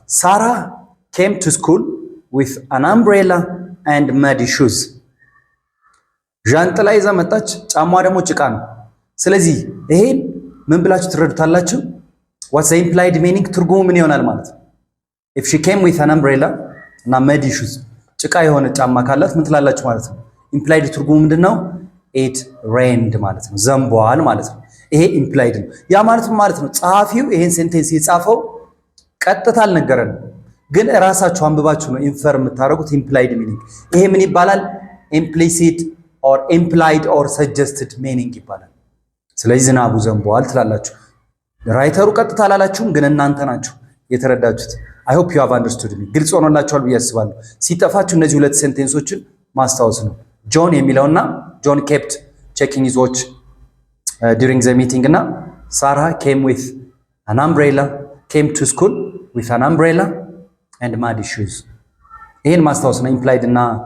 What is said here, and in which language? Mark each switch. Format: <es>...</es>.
<en>Sarah came to school with an umbrella and muddy shoes.</en> <am>ዣንጥላ ይዛ መጣች፣ ጫማዋ ደግሞ ጭቃ ነው። ስለዚህ ይሄን ምን ብላችሁ ትረዱታላችሁ?</am> <en>What's the implied meaning?</en> <am>ትርጉሙ ምን ይሆናል ማለት ነው?</am> <en>If she came with an umbrella</en> <am>እና</am> <en>muddy shoes</en> <am>ጭቃ የሆነ ጫማ ካላት ምን ትላላችሁ ማለት ነው? implied ትርጉሙ ምንድነው?</am> <en>it rained</en> <am>ማለት ነው። ዘንቧል ማለት ነው። ይሄ implied ነው። ያ ማለት ምን ማለት ነው? ጸሐፊው ይሄን ሴንቴንስ የጻፈው ቀጥታ አልነገረንም፣ ግን ራሳችሁ አንብባችሁ ነው ኢንፈር የምታደርጉት implied meaning። ይሄ ምን ይባላል?</am> <en>implicit or implied or suggested meaning</en> <am>ይባላል። ስለዚህ ዝናቡ ዘንቧል ትላላችሁ። ራይተሩ ቀጥታ አላላችሁም፣ ግን እናንተ ናችሁ የተረዳችሁት።</am> <en>I hope you have understood me።</en> <am>ግልጽ ሆኖላችኋል ብዬ አስባለሁ። ሲጠፋችሁ እነዚህ ሁለት ሴንቴንሶችን ማስታወስ ነው። ጆን የሚለውና ጆን</am> <en>kept checking his watch during the meeting</en> <am>እና</am> <en>Sarah came with an umbrella, came to school with an umbrella and muddy shoes።</en> <am>ይሄን ማስታወስ ነው። implied እና</am>